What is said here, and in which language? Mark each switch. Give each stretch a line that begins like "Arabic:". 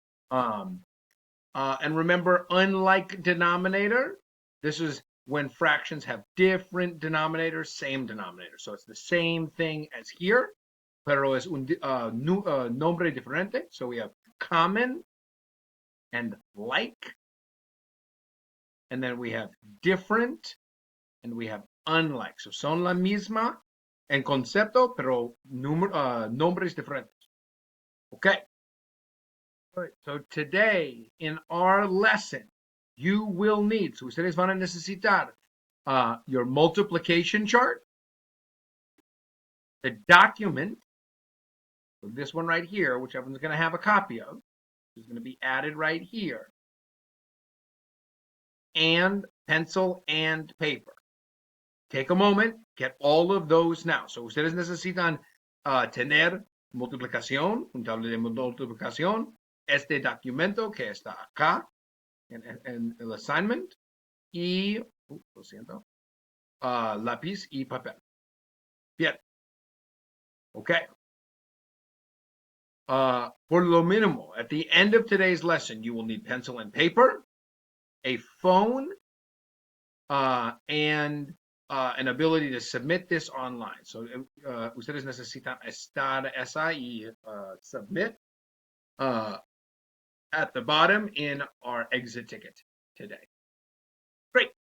English: And remember, unlike denominator, this is when fractions have different denominators, same denominator. So it's the same thing as here,
Spanish: pero es un nombre diferente.
English: So we have common and like, and then we have different, and we have unlike.
Spanish: So son la misma en concepto, pero nombres diferentes.
English: Okay. All right. So today in our lesson, you will need, so
Spanish: ustedes van a necesitar
English: your multiplication chart, the document, so this one right here, which everyone's going to have a copy of, is going to be added right here, and pencil and paper. Take a moment, get all of those now.
Spanish: So ustedes necesitan tener multiplicación, un tabla de multiplicación, este documento que está acá en el assignment, y, lo siento, lápiz y papel. Bien. Okay.
English: For
Spanish: lo mínimo,
English: at the end of today's lesson, you will need pencil and paper, a phone, and an ability to submit this online. So
Spanish: ustedes necesitan estar esa y
English: submit at the bottom in our exit ticket today. Great.